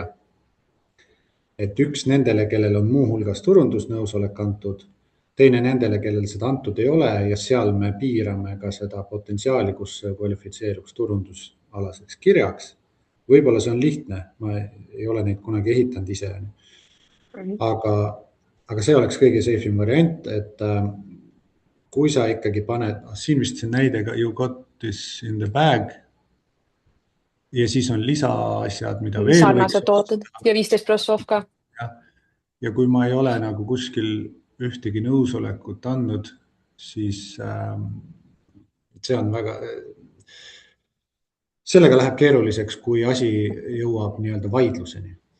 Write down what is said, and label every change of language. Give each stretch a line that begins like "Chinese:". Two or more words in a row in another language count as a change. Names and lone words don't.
Estonian: Et üks nendele, kellel on muuhulgas turundusnõusolek antud, teine nendele, kellel seda antud ei ole ja seal me piirame ka seda potentsiaali, kus kvalifitseeruks turundusalaseks kirjaks. Võib-olla see on lihtne, ma ei ole neid kunagi ehitanud ise. Aga see oleks kõige safe variant, et kui sa ikkagi paned, siin vist see näide ka
English: you got this in the bag.
Estonian: ja siis on lisaasjad, mida veel võiks sarnased tooted ja 15% off ka. teha. Ja kui ma ei ole nagu kuskil ühtegi nõusolekut andnud, siis see on väga, sellega läheb keeruliseks, kui asi jõuab nii-öelda vaidluseni.